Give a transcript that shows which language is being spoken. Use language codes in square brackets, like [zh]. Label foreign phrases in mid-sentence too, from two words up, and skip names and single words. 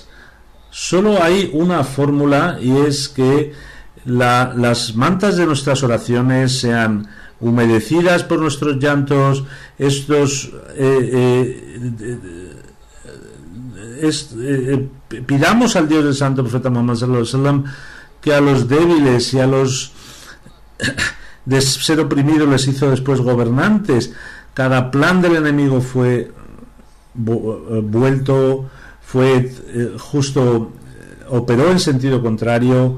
[es] Solo hay una fórmula, y es que las mantas de nuestras oraciones sean humedecidas por nuestros llantos. Pidamos al Dios del Santo Profeta Muhammad [ar] صلى الله عليه وسلم [es] que a los débiles y a los de ser oprimidos les hizo después gobernantes. Cada plan del enemigo fue operó en sentido contrario.